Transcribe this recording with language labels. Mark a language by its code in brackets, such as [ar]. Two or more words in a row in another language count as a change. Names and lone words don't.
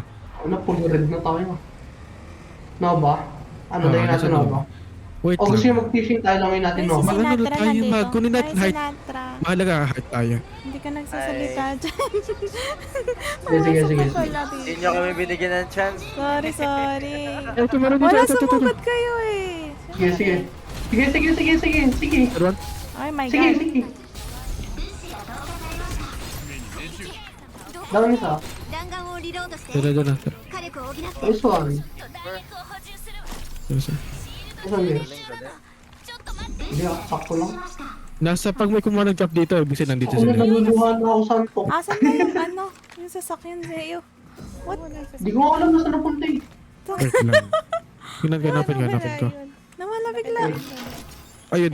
[tl] Ano, full red na tayo. Nova? Ano Ah, tayo nasa natin Nova? Wait O gusto lang. nyo mag-fishing tayo lang natin Ay, si Nova? Mag- ano Sinatra tayo, nandito. kunin natin Ay, height. Sinatra. Mahalaga height tayo. Hindi ka nagsasalita dyan. Sige, sige. Wala Hindi dito. nyo kami binigyan ng chance. Sorry. Ito, meron dito. Wala, Ito. sumugod kayo eh. Sige. Meron? [en] Oh my [tl] Sige. [en] God. [tl] Down isa. [ja] 弾丸をリロードして [tl] Tara, tara. [ja] 火力を補って [en] Nice one. [ja] 弾薬を補充するわ [tl] Tara, tara. [en] Nice one, guys. [ja] ちょっと待って [tl] Hindi, sakto lang. Nasa pag may kumuha ng drop dito, ibig sabihin nandito Ako na sila. naluluhan na ako santok. Asan na yung ano? Yung sasakyan sa'yo? What? Di ko alam na saan napunta eh. Wait lang. Ganapin ko. Nawala bigla. Ayun.